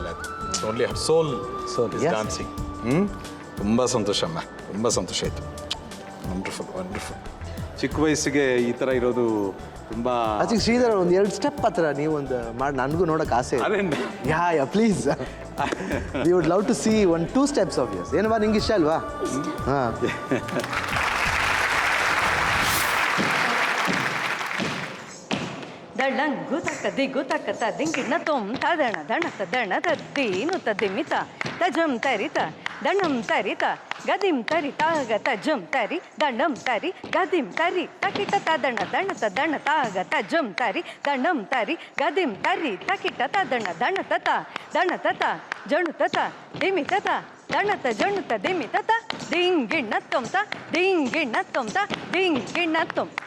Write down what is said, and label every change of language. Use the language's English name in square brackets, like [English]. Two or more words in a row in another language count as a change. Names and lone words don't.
[English] it's only soul dancing. [Kannada] ತುಂಬ ಸಂತೋಷ ಅಮ್ಮ, ತುಂಬ ಸಂತೋಷ ಆಯಿತು. [English] wonderful, wonderful. [Kannada] ಚಿಕ್ಕ ವಯಸ್ಸಿಗೆ ಈ ಥರ ಇರೋದು ತುಂಬ. ಅದಕ್ಕೆ ಶ್ರೀಧರ್ ಒಂದು 2 ಸ್ಟೆಪ್ ಹತ್ರ ನೀವು ಒಂದು ಮಾಡಿ ನನಗೂ ನೋಡೋಕೆ ಆಸೆ. [English] Ya please, we would love to see 1-2 steps of yours. [Kannada] ಏನವಾ ನಿಂಗೆ ಇಷ್ಟ ಅಲ್ವಾ? ಹಾಂ. ದಳ್ಳಂಗು ತಕ್ಕ ದಿಗ್ಗು ತಕ್ಕ ದಿಂಗಿಣ್ಣ ತೊಮ್ ತದಣ ದಣತ ದಣ ತದ್ದೀನು ತದಿಮಿತ ತಜಂ ತರಿತ ದಣಂ ತರಿತ ಗದಿಂ ತರಿ ತಾಗ ತಜಂ ತರಿ ದಂಡಂ ತರಿ ಗದಿಂ ತರಿ ತಕಿಟ ತದಣ ದಣತ ದಣ ತಾಗ ತಜಂ ತರಿ ದಂಡಂ ತರಿ ಗದಿಂ ತರಿ ತಕಿಟ ತದಣ ದಣ ತತ ದಣ ತತ ಜಣು ತತ ದಿಮಿ ತತ ದಣತ ಜಣುತ ದಿಮಿ ತತ ದಿಂಗಿಣ್ಣ ತೊಮ್ತ ದಿಂಗಿಣ್ಣ ತೊಮ್ತ ದಿಂಗಿಣ್ಣ ತೊಮ್.